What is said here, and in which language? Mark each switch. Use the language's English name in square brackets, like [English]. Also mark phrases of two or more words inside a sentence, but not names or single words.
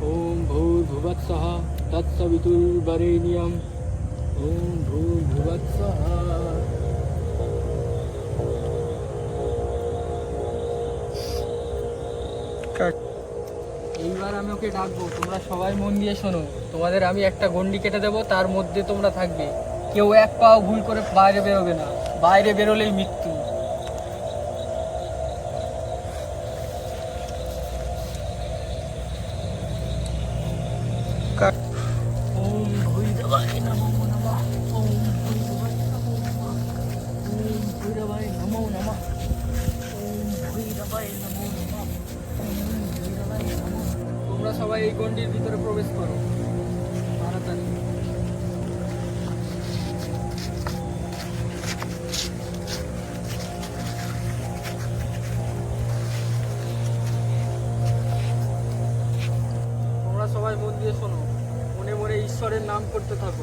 [Sanskrit] ओम भूर्भुवत्सः तत्सवितुर्वरेण्यं ओम भूर्भुवत्सः। [Bangla] এইবার আমি ওকে ডাকবো, তোমরা সবাই মন দিয়ে শোনো। তোমাদের আমি একটা গন্ডি কেটে দেবো, তার মধ্যে তোমরা থাকবে। কেউ এক পাও ভুল করে বাইরে বেরোবে না, বাইরে বেরোলেই মৃত্যু। [Sanskrit] ওম ভৈরবায় নমো নমঃ। ওম ভৈরবায় নমো নমঃ। ওম ভৈরবায় নমো নমঃ। ওম ভৈরবায় নমো নমঃ। ওম ভৈরবায় নমঃ। [Bangla] তোমরা সবাই এই গন্ডির ভিতরে প্রবেশ করো তাড়াতাড়ি। সবাই মন দিয়ে শোনো, মনে মনে ঈশ্বরের নাম করতে থাকো।